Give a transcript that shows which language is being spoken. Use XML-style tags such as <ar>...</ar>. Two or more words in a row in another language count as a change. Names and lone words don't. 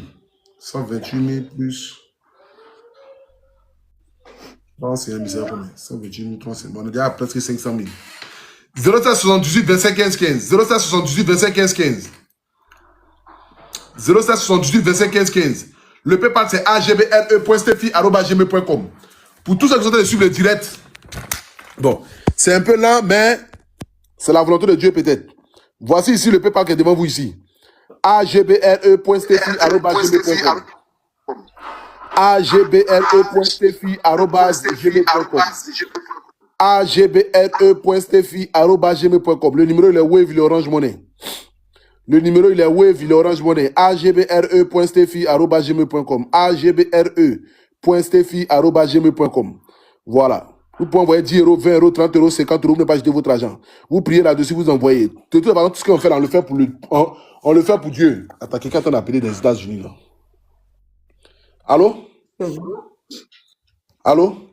<fr>128 000 plus. 350 000, c'est combien? 128 000, 350 000. On est déjà à presque 500 000. 0778 25 15 15. 0778 25 15 15. 0778 25 15 15. Le PayPal c'est agbre.stefi@gmail.com. Pour tous ceux qui sont en train de suivre le direct, bon, c'est un peu lent, mais c'est la volonté de Dieu peut-être. Voici ici le PayPal qui est devant vous ici. agbre.stefi@gmail.com. agbre.stefi@gmail.com. agbre.stefi@gmail.com. Le numéro il est Wave, il est Orange Money. Le numéro il est Wave, il est Orange Money. agbre.stefi@gmail.com. agbre.stefi@gmail.com. Voilà. Vous pouvez envoyer 10 euros, 20 euros, 30 euros, 50 euros, vous ne pas jeter votre argent. Vous priez là-dessus, vous envoyez. De toute façon, tout ce qu'on fait là, on le fait on le fait pour Dieu. Attends, quelqu'un t'en a appelé des États-Unis là. Allô? Allô?</fr>